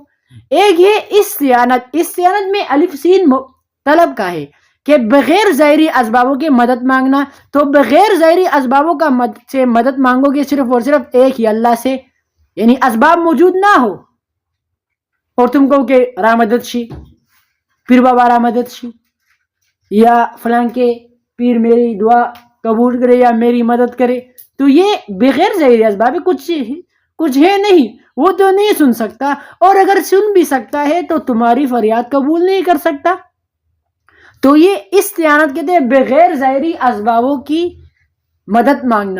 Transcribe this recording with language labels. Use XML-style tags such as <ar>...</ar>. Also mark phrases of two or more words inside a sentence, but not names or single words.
<ur>ایک ہے استعانت. استعانت میں الف سین طلب کا ہے کہ بغیر ظاہری اسبابوں کے مدد مانگنا. تو بغیر ظاہری اسبابوں کا سے مدد مانگو گے صرف اور صرف ایک ہی اللہ سے، یعنی اسباب موجود نہ ہو اور تم کہو کہ</ur> <ps>را مدد شی، پیر بابا را مدد شی،</ps> <ur>یا فلاں کے پیر میری دعا قبول کرے یا میری مدد کرے. تو یہ بغیر ظاہری اسباب کچھ ہے نہیں، وہ تو نہیں سن سکتا، اور اگر سن بھی سکتا ہے تو تمہاری فریاد قبول نہیں کر سکتا. تو یہ استعانت کہتے ہیں بغیر ظاہری اسبابوں کی مدد مانگنا.</ur>